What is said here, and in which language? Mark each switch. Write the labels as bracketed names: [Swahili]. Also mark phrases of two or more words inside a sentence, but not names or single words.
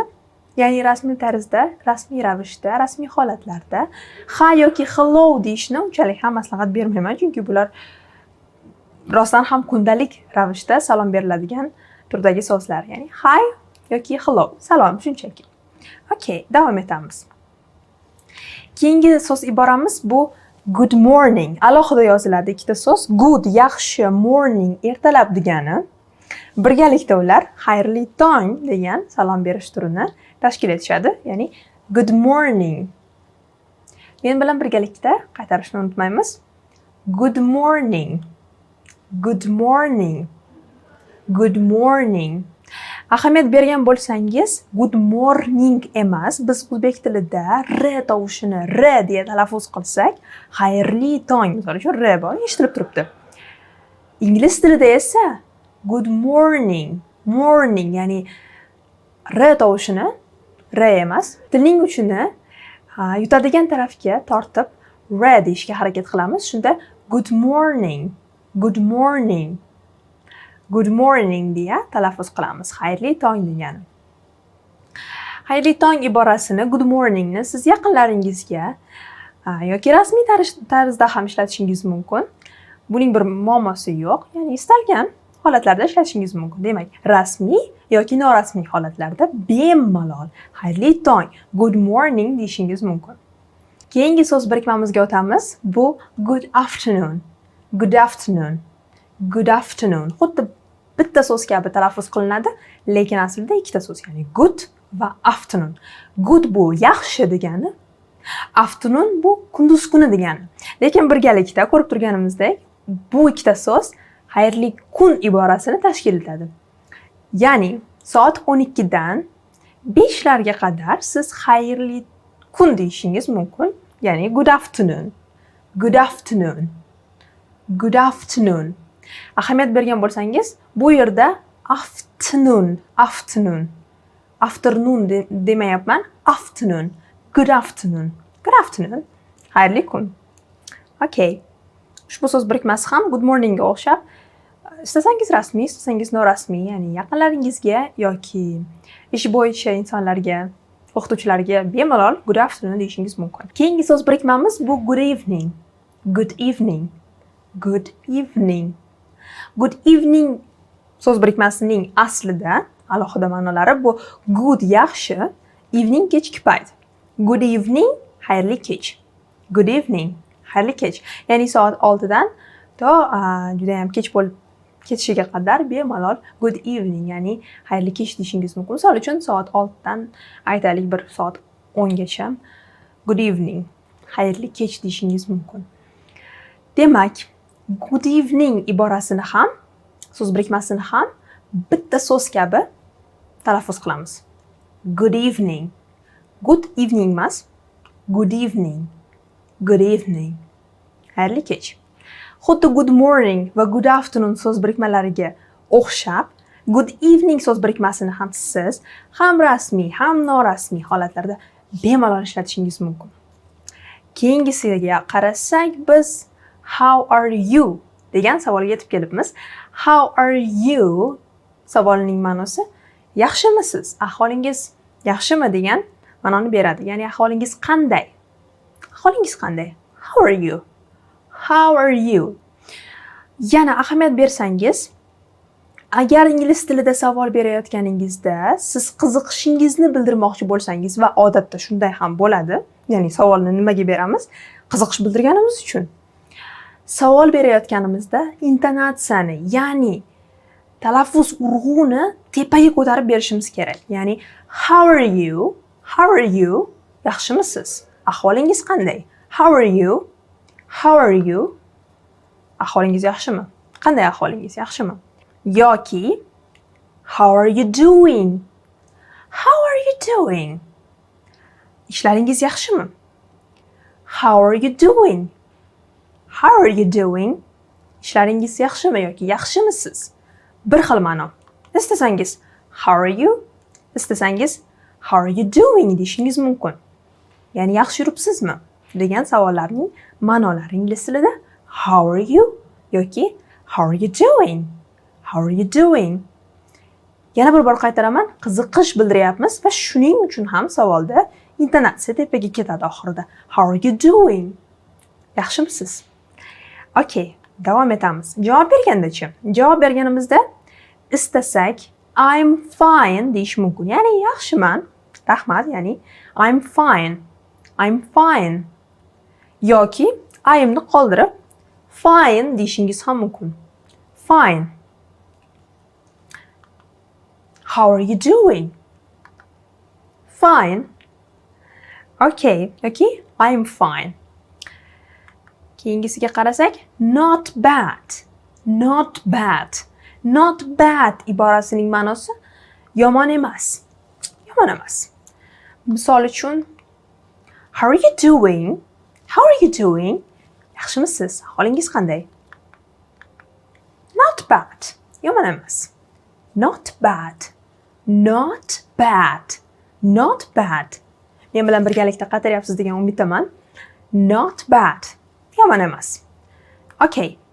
[Uzbek] Ya'ni rasmiy tarzda, rasmiy ravishda, rasmiy holatlarda hi yoki hello deyishni unchalik ham maslahat bermayman, chunki bular rostdan ham kundalik ravishda salom beriladigan turdagi so'zlar. Ya'ni hi yoki hello, salom shunchaki. Okay, davom etamiz. Keyingi so'z iboramiz bu [English] good morning. [Uzbek] Alohida yoziladi ikkita so'z. Good yaxshi, morning ertalab degani. Birgalikda ular xayrli tong degan salom berish turini tashkil etishadi. [English] Ya'ni good morning. [Uzbek] Men bilan birgalikda qaytarishni unutmaymiz. [English] Good morning. Good morning. Good morning. [Uzbek] Ahamiyat bergan bo'lsangiz, [English] good morning [Uzbek] emas, biz o'zbek tilida r tovushini r deya talaffuz qilsak, xayrli tong, misol uchun r bor, eshitilib turibdi. Ingliz tilida esa [English] good morning, morning, [Uzbek] ya'ni r tovushini r emas, tilning uchini yutadigan tarafga tortib r deyishga harakat qilamiz. [English] Shunda good morning. Good morning. Good morning [Uzbek] deya talaffuz qilamiz. Xayrli tong degani. Xayrli tong iborasini, [English] good morningni [Uzbek] siz yaqinlaringizga yoki rasmiy tarzda ham ishlatishingiz mumkin. Buning bir muammosi yo'q. Ya'ni istalgan holatlarda ishlatishingiz mumkin. Demak, rasmiy yoki norasmiy holatlarda bemalol xayrli tong, [English] good morning [Uzbek] deyishingiz mumkin. Keyingi so'z birikmamizga o'tamiz. [English] Bu good afternoon. Good afternoon. Good afternoon. [Uzbek] Xuddi bitta so'z kabi talaffuz qilinadi, lekin aslida ikkita so'z, ya'ni good va afternoon. Good bu yaxshi degani, afternoon bu kunduz kuni degani. Lekin birgalikda ko'rib turganimizdek, bu ikkita so'z xayrli kun iborasini tashkil etadi. Ya'ni soat 12 dan 5 larga qadar siz xayrli kun deyishingiz mumkin. [English] Ya'ni good afternoon. Good afternoon. Good afternoon. [Uzbek] Ahamiyat bergan bo'lsangiz, bu yerda [English] afternoon, afternoon. Afternoon demayapman, afternoon. Good afternoon. Good afternoon. [Uzbek] Xayrli kun. Okay. Ushbu so'z birikmasi ham [English] good morning [Uzbek] ga o'xshab, istasangiz rasmiy, istasangiz norasmiy, ya'ni yaqinlaringizga yoki ish bo'yicha insonlarga, o'qituvchilarga bemalol [English] good afternoon [Uzbek] deyishingiz mumkin. Keyingi so'z birikmamiz bu [English] good evening. Good evening. Good evening. Good evening [Uzbek] so'z birikmasining aslida alohida ma'nolari bu good yaxshi, evening kechki payt. [English] Good evening [Uzbek] xayrli kech. [English] Good evening [Uzbek] xayrli kech. Ya'ni soat 6 dan to juda ham kech bo'lib ketishiga qadar bemalol [English] good evening, [Uzbek] ya'ni xayrli kech deyishingiz mumkin. Misol uchun soat 6 dan aytaylik bir soat 10 gacha [English] good evening, [Uzbek] xayrli kech deyishingiz mumkin. Demak, [English] good evening [Uzbek] iborasini ham, so'z birikmasini ham bitta so'z kabi talaffuz qilamiz. [English] Good evening. Good evening emas. Good evening. Good evening. [Uzbek] Xayrli kech. Xuddi [English] good morning [Uzbek] va [English] good afternoon [Uzbek] so'z birikmalariga o'xshab, [English] good evening [Uzbek] so'z birikmasini ham siz ham rasmiy, ham norasmiy holatlarda bemalol ishlatishingiz mumkin. Keyingisiga qarasak, biz [English] how are you [Uzbek] degan savolga yetib kelibmiz. [English] How are you [Uzbek] savolining ma'nosi yaxshimisiz? Ahvolingiz yaxshimi degan ma'noni beradi. Ya'ni ahvolingiz qanday? Ahvolingiz qanday? [English] How are you? How are you? [Uzbek] Yana ahamiyat bersangiz, agar ingliz tilida savol berayotganingizda siz qiziqishingizni bildirmoqchi bo'lsangiz va odatda shunday ham bo'ladi. Ya'ni savolni nimaga beramiz? Qiziqish bildirganimiz uchun. Savol berayotganimizda intonatsiyani, ya'ni talaffuz urg'uni tepaga ko'tarib berishimiz kerak. [English] Ya'ni how are you? How are you? [Uzbek] Yaxshimisiz? Ahvolingiz qanday? [English] How are you? How are you? [Uzbek] Ahvolingiz yaxshimi? Qanday ahvolingiz? Yaxshimi? [English] Yoki how are you doing? How are you doing? [Uzbek] Ishlaringiz yaxshimi? [English] How are you doing? How are you doing? [Uzbek] Ishlaringiz yaxshimi yoki yaxshimisiz? Bir xil ma'no. Istasangiz [English] how are you? [Uzbek] Istasangiz [English] how are you doing [Uzbek] deyishingiz mumkin. Ya'ni yaxshi yuribsizmi degan savollarning ma'nolari ingliz tilida [English] how are you [Uzbek] yoki [English] how are you doing? How are you doing? [Uzbek] Yana bir bor qaytaraman, qiziqish bildiryapmiz va shuning uchun ham savolda intonatsiya tepaga ketadi oxirida. [English] How are you doing? [Uzbek] Yaxshimisiz? Okay, davom etamiz. Javob berganda-chi? Javob berganimizda istasak [English] I'm fine [Uzbek] deyish mumkin. Ya'ni yaxshiman. Rahmat, ya'ni [English] I'm fine. I'm fine. [Uzbek] Yoki I'mni qoldirib fine deyishingiz ham mumkin. [English] Fine. How are you doing? Fine. Okay. I'm fine. [Uzbek] Keyingisiga qarasak, [English] not bad. Not bad. Not bad [Uzbek] iborasining ma'nosi yomon emas. Yomon emas. Misol uchun, [English] how are you doing? How are you doing? [Uzbek] Yaxshimisiz? Ahvolingiz qanday? [English] Not bad. [Uzbek] Yomon emas. [English] Not bad. Not bad. Not bad. [Uzbek] Men bilan birgalikda qaytaryapsiz degan umiddaman. [English] Not bad. [Uzbek] Yomon emas. Okay.